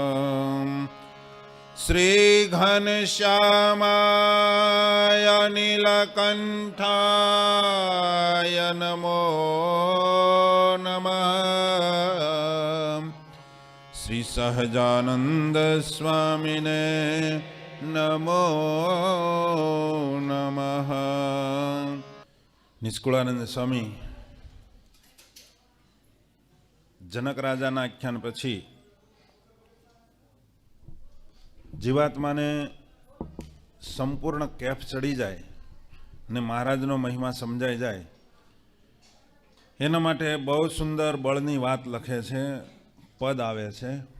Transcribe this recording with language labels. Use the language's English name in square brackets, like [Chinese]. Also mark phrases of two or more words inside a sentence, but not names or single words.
[Sanskrit] श्री घनश्यामाय नीलकण्ठाय नमो नमः। श्री सहजानंद स्वामिने नमो नमः। [Gujarati] નિષ્કુળાનંદ સ્વામી જનક રાજાના આખ્યાન પછી જીવાત્માને સંપૂર્ણ કેફ ચડી જાય અને મહારાજનો મહિમા સમજાઈ જાય એના માટે બહુ સુંદર બળની વાત લખે છે, પદ આવે છે.